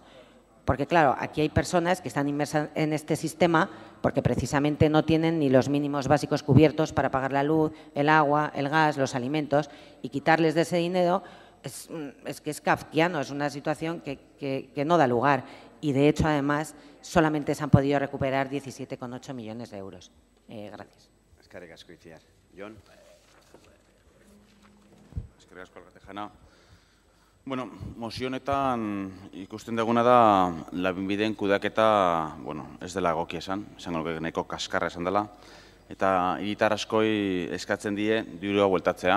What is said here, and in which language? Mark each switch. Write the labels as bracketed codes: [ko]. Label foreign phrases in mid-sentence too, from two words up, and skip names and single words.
[es] Porque, claro, aquí hay personas que están inmersas en este sistema porque precisamente no tienen ni los mínimos básicos cubiertos para pagar la luz, el agua, el gas, los alimentos, y quitarles de ese dinero es que es kafkiano, es una situación que no da lugar. Y, de hecho, además, solamente se han podido recuperar 17,8 millones de euros. Gracias. [eu] Eskerrik asko Itziar. Jon? Eskerrik asko Alkatejana. Bueno, mozio honetan ikusten duguna da Lanbideen kudeaketa, ez dela egokia esango nahiko kaskarra esan dela, eta hiritar askoi eskatzen die dirua bueltatzea.